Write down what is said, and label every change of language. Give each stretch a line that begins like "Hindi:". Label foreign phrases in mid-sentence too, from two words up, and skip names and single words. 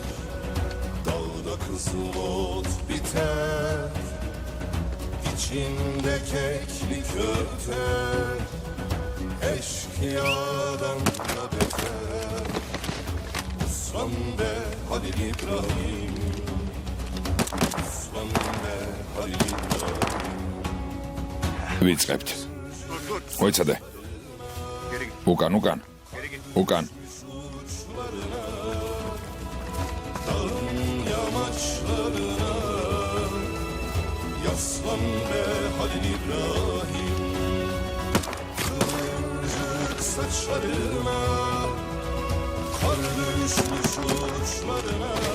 Turkish: Dağda kızılot biter, içinde keklik örter. Eşkıyadan da beter, Osman be Halil İbrahim, Osman be Halil İbrahim.
Georgian: ვიწყებთ. მოიცადე. უკან.
Turkish: Yamaçlarına yaslan be Halil İbrahim, kıvırcık saçlarına kar düşmüş uçlarına.